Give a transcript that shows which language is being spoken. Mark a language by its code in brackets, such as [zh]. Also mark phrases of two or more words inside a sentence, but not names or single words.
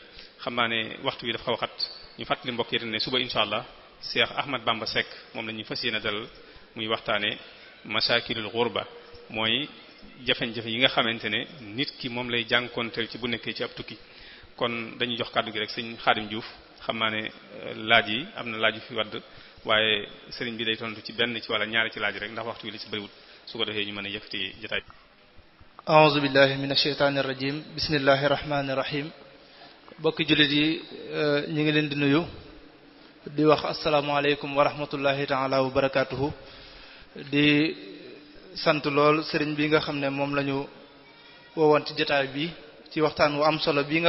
[wo] xam naa ne waxtu bi dafa xaw a xat ñu fàttali mbokk yi ne suba [ar] إن شاء الله [wo] Cheikh Ahmad Bamba Seck moom la ñuy fas yéene dalal muy waxtaanee [ar] مشاكل الغربة [wo] mooy jafe-jafe yi nga xamante ne nit ki moom lay jànkonteel ci bu nekkee ci ab tukki. kon dañuy jox kàddu gi rek sëñ Xaadim Diouf xam naa ne laaj yi am na laaj yu fi wadd waaye sëriñ bi day tontu ci benn ci wala ñaari ci laaj rek ndax waxtu wi li ci bëriwul su ko defee ñu mën a yëkkati jotaay. [ar] أعوذ بالله من الشيطان الرجيم بسم الله الرحمن الرحيم [wo] bokki jullit yi ñu ngi leen di nuyu di wax [ar] السلام عليكم ورحمة الله تعالى وبركاته [wo] di sant lool sëriñ bi nga xam ne moom la ñu woowoon ci jotaay bi ci waxtaan wu am solo bii nga